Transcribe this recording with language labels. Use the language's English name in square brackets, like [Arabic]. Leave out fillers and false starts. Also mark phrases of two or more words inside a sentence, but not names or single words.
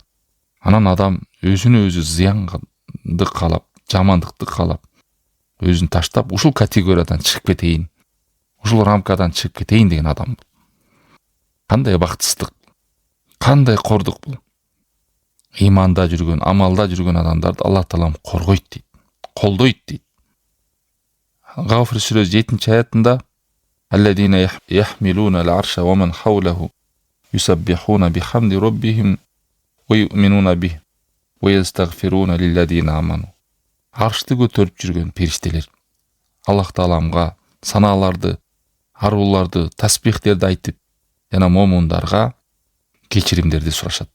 [Kyrgyz] Анан адам өзүнө өзү зыянды каалап, жамандыкты каалап, өзүн таштап, ушул категориядан чыгып кетейин, ушул рамкадан чыгып кетейин деген адам. Кандай бактысыздык, кандай кордук бул. Иманда жүргөн, амалда жүргөн адамдарды Аллах Таалам коргойт дейт, колдойт дейт. Гафир сүрөсү 7 аятында [Arabic] الذين يحملون العرش ومن حوله يسبحون بحمد ربهم ويؤمنون به ويستغفرون للذين آمنوا. [Kyrgyz] Аршты көтөрүп жүргөн периштелер Аллах Тааламга санааларды, аруларды, тасбихтерди айтып, жана момундарга кечиримдерди сурашат.